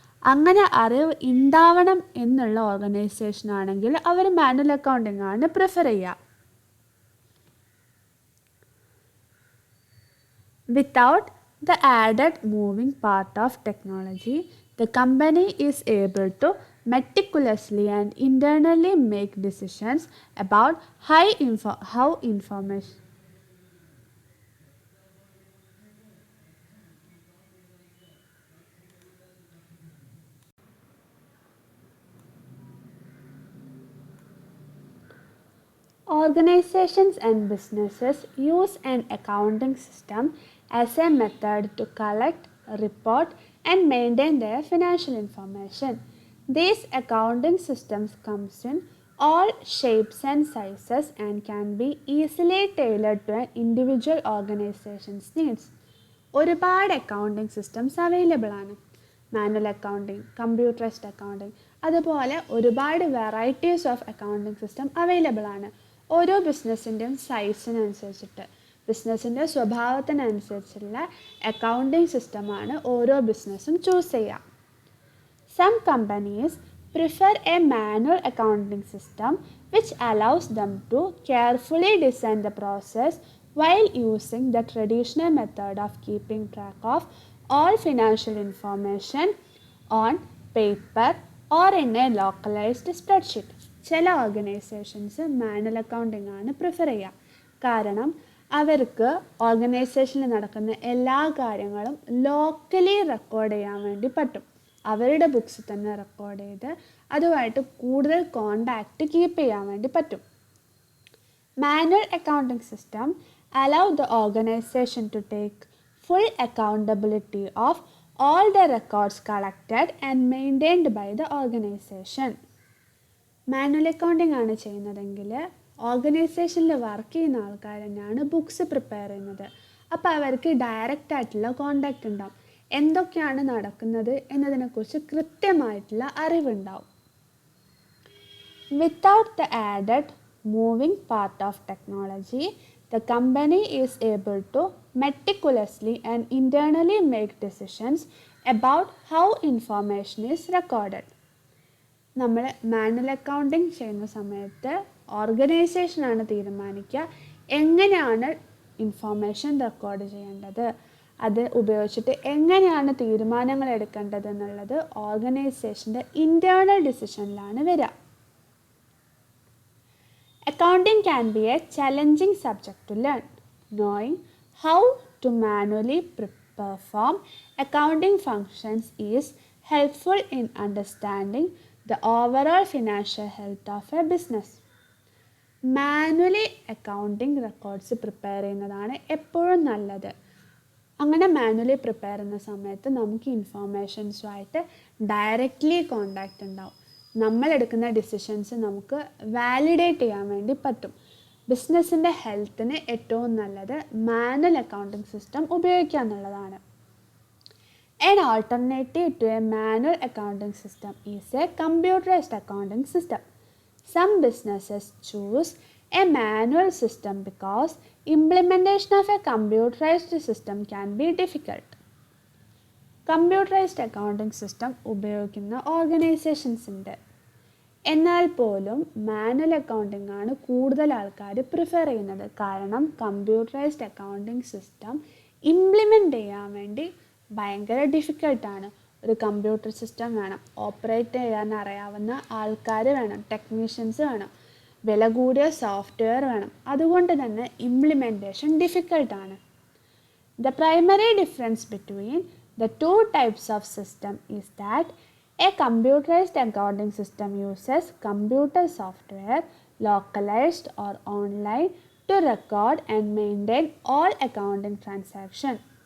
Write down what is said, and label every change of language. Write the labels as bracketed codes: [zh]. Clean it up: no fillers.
[ml] അങ്ങനെ അറിവ് ഉണ്ടാവണം എന്നുള്ള ഓർഗനൈസേഷൻ ആണെങ്കിൽ അവർ മാനുവൽ അക്കൗണ്ടിങ് ആണ് പ്രിഫർ ചെയ്യുക. [en] Without the added moving part of technology, the company is able to meticulously and internally make decisions about how information Organizations and businesses use an accounting system as a method to collect, report, and maintain their financial information. These accounting systems comes in all shapes and sizes and can be easily tailored to an individual organization's needs. [ml] ഒരുപാട് accounting systems available ആണ്. Manual accounting, computerised accounting, അതുപോലെ ഒരുപാട് varieties of accounting system available ആണ്. ഓരോ ബിസിനസ്സിൻ്റെയും സൈസിനനുസരിച്ചിട്ട്, ബിസിനസ്സിൻ്റെ സ്വഭാവത്തിനനുസരിച്ചുള്ള accounting സിസ്റ്റമാണ് ഓരോ ബിസിനസ്സും ചൂസ് ചെയ്യുക. [en] Some companies prefer a manual accounting system which allows them to carefully design the process while using the traditional method of keeping track of all financial information on paper or in a localized spreadsheet. [ml] ചില organisations manual accounting ആണ് prefer ചെയ്യുക. കാരണം അവർക്ക് ഓർഗനൈസേഷനിൽ നടക്കുന്ന എല്ലാ കാര്യങ്ങളും locally record ചെയ്യാൻ വേണ്ടി പറ്റും. അവരുടെ ബുക്സ് തന്നെ റെക്കോർഡ് ചെയ്ത് അതുമായിട്ട് കൂടുതൽ കോണ്ടാക്റ്റ് കീപ്പ് ചെയ്യാൻ വേണ്ടി പറ്റും. [en] Manual accounting system allow the organization to take full accountability of all the records collected and maintained by the organization. [ml] Manual accounting ആണ് ചെയ്യുന്നതെങ്കിൽ ഓർഗനൈസേഷനിൽ വർക്ക് ചെയ്യുന്ന ആൾക്കാർ തന്നെയാണ് ബുക്സ് പ്രിപ്പയർ ചെയ്യുന്നത്. അപ്പോൾ അവർക്ക് ഡയറക്റ്റ് ആയിട്ടുള്ള കോണ്ടാക്റ്റ് ഉണ്ടാവും. എന്തൊക്കെയാണ് നടക്കുന്നത് എന്നതിനെക്കുറിച്ച് കൃത്യമായിട്ടുള്ള അറിവുണ്ടാവും. [en] Without the added moving part of technology, the company is able to meticulously and internally make decisions about how information is recorded. [ml] നമ്മൾ മാനുവൽ അക്കൗണ്ടിങ് ചെയ്യുന്ന സമയത്ത് ഓർഗനൈസേഷനാണ് തീരുമാനിക്കുക എങ്ങനെയാണ് ഇൻഫോർമേഷൻ റെക്കോർഡ് ചെയ്യേണ്ടത്, അത് ഉപയോഗിച്ചിട്ട് എങ്ങനെയാണ് തീരുമാനങ്ങൾ എടുക്കേണ്ടത് എന്നുള്ളത് ഓർഗനൈസേഷൻ്റെ ഇൻറ്റേർണൽ ഡിസിഷനിലാണ് വരിക. [en] Accounting can be a challenging subject to learn. Knowing how to manually perform accounting functions is helpful in understanding the overall financial health of a business. [ml] Manually accounting records prepare ചെയ്യുന്നതാണ് എപ്പോഴും നല്ലത്. അങ്ങനെ manually prepare ചെയ്യുന്ന സമയത്ത് നമുക്ക് ഇൻഫോർമേഷൻസുമായിട്ട് directly contact ഉണ്ടാവും. നമ്മളെടുക്കുന്ന decisions നമുക്ക് validate ചെയ്യാൻ വേണ്ടി പറ്റും. ബിസിനസ്സിൻ്റെ ഹെൽത്തിന് ഏറ്റവും നല്ലത് മാനുവൽ അക്കൗണ്ടിംഗ് സിസ്റ്റം ഉപയോഗിക്കുക എന്നുള്ളതാണ്. [en] An alternative to a manual accounting system is a computerized accounting system. Some businesses choose a manual system because implementation of a computerized system can be difficult. [ml] Computerised accounting system ഉപയോഗിക്കുന്ന organisations ഉണ്ട്. എന്നാൽ പോലും manual accounting ആണ് കൂടുതൽ ആൾക്കാർ prefer ചെയ്യുന്നത്. കാരണം computerised accounting system implement ചെയ്യാൻ വേണ്ടി ഭയങ്കര ഡിഫിക്കൽട്ടാണ്. ഒരു കമ്പ്യൂട്ടർ സിസ്റ്റം വേണം, ഓപ്പറേറ്റ് ചെയ്യാൻ അറിയാവുന്ന ആൾക്കാർ വേണം, ടെക്നീഷ്യൻസ് വേണം, വില കൂടിയ സോഫ്റ്റ്വെയർ വേണം. അതുകൊണ്ട് തന്നെ implementation ഡിഫിക്കൽട്ടാണ്. [en] The primary difference between the two types of system is that a computerized accounting system uses computer software localized or online to record and maintain all accounting transactions.